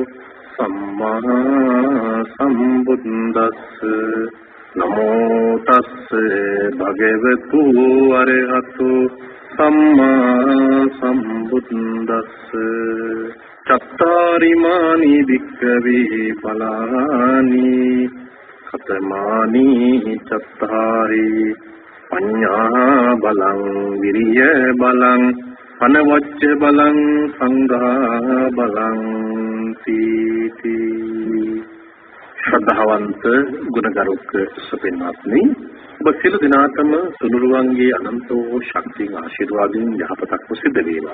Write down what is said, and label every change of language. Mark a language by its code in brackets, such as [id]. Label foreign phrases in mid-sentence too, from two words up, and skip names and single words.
[pi] සම්මා සම්බුද්දස්ස නමෝ තස්ස භගවතු අරහතු සම්මා සම්බුද්දස්ස චත්තාරිමානි වික්ඛවේ බලානි කතමානි චත්තාරි පඤ්ඤා බලං විරිය බලං අනවච්ච බලං සංඝා බලං තීති. [si] ශ්‍රද්ධාවන්ත ගුණගරුක සුපින්වත්නි, ඔබ සියලු දෙනාටම සුළුරුවන්ගේ අනන්ත වූ ශක්තිය ආශිර්වාදයෙන් යහපතක් සිද්ධ වේවා.